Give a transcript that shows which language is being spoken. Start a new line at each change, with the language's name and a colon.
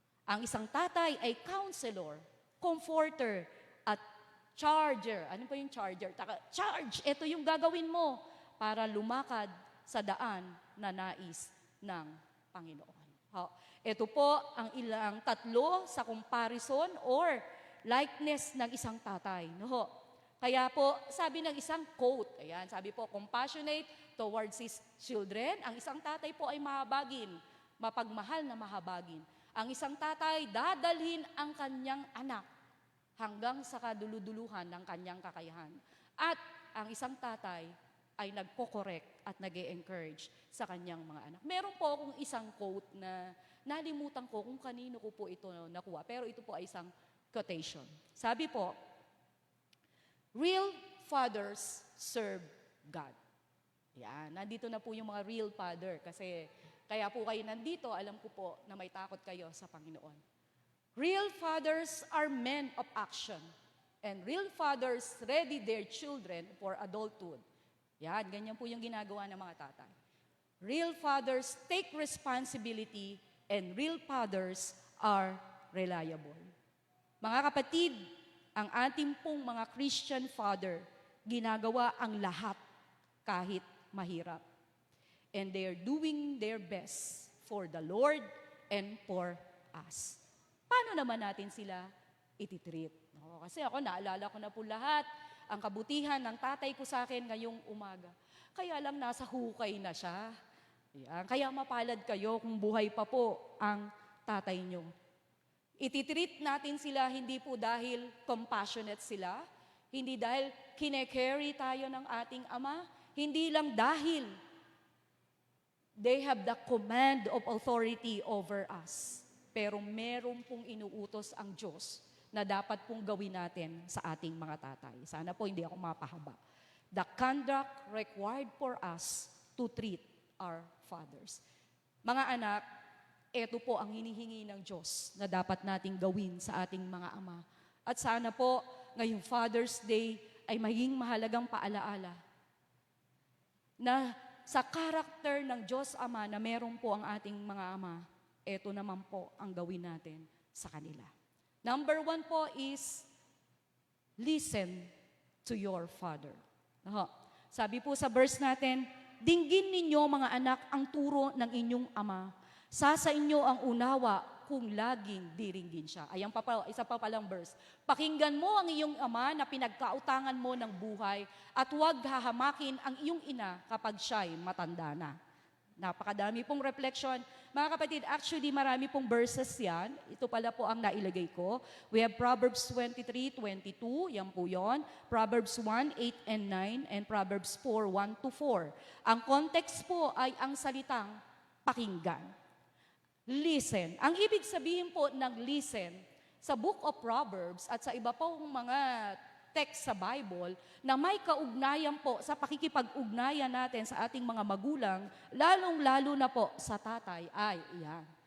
Filipino: Ang isang tatay ay counselor, comforter, at charger. Ano po yung charger? Charge! Ito yung gagawin mo para lumakad sa daan na nais ng Panginoon. Ito po ang ilang tatlo sa
English: comparison or likeness
Filipino: ng isang tatay. Kaya po, sabi ng isang quote, ayan, sabi po,
English: compassionate towards his children.
Filipino: Ang isang tatay po ay mahabagin, mapagmahal na mahabagin. Ang isang tatay, dadalhin ang kanyang anak hanggang sa kaduluduluhan ng kanyang kakayahan. At ang isang tatay ay nagko-correct at nag-e-encourage sa kanyang mga anak. Meron po akong isang quote na nalimutan ko kung kanino ko po ito nakuha. Pero ito po ay isang quotation. Sabi po,
English: real fathers serve God.
Filipino: Yan, nandito na po yung mga real father kasi kaya po kayo nandito, alam ko po na may takot kayo sa Panginoon.
English: Real fathers are men of action and real fathers ready their children for adulthood.
Filipino: Yan, ganyan po yung ginagawa ng mga tatay.
English: Real fathers take responsibility and real fathers are reliable.
Filipino: Mga kapatid, ang ating pong mga Christian father, ginagawa ang lahat kahit mahirap.
English: And they are doing their best for the Lord and for us.
Filipino: Paano naman natin sila ititreat? Kasi ako, naalala ko na po lahat ang kabutihan ng tatay ko sa akin ngayong umaga. Kaya lang nasa hukay na siya. Yan. Kaya mapalad kayo kung buhay pa po ang tatay nyo. Ititreat natin sila hindi po dahil compassionate sila, hindi dahil kine-carry tayo ng ating Ama, hindi lang dahil
English: they have the command of authority over us.
Filipino: Pero meron pong inuutos ang Diyos na dapat pong gawin natin sa ating mga tatay. Sana po hindi ako mapahaba.
English: The conduct required for us to treat our fathers.
Filipino: Mga anak, ito po ang hinihingi ng Diyos na dapat nating gawin sa ating mga ama. At sana po, ngayong Father's Day ay maging mahalagang paalaala na sa karakter ng Diyos Ama na meron po ang ating mga ama, ito naman po ang gawin natin sa kanila.
English: Number 1 po is, listen to your father.
Filipino: Sabi po sa verse natin, dinggin ninyo mga anak ang turo ng inyong ama. Sa inyo ang unawa kung laging diringgin siya. Ayan pa, isa pa palang verse. Pakinggan mo ang iyong ama na pinagkautangan mo ng buhay at huwag hahamakin ang iyong ina kapag siya'y matanda na. Napakadami pong reflection. Mga kapatid, actually marami pong verses yan. Ito pala po ang nailagay ko.
English: We have Proverbs 23:22,
Filipino: yan po yon.
English: Proverbs 1:8 and 9, and Proverbs 4:1-4.
Filipino: Ang context po ay ang salitang pakinggan. Listen. Ang ibig sabihin po ng listen, sa Book of Proverbs at sa iba pong mga text sa Bible na may kaugnayan po sa pakikipag-ugnayan natin sa ating mga magulang, lalong-lalo na po sa tatay, ay iyan.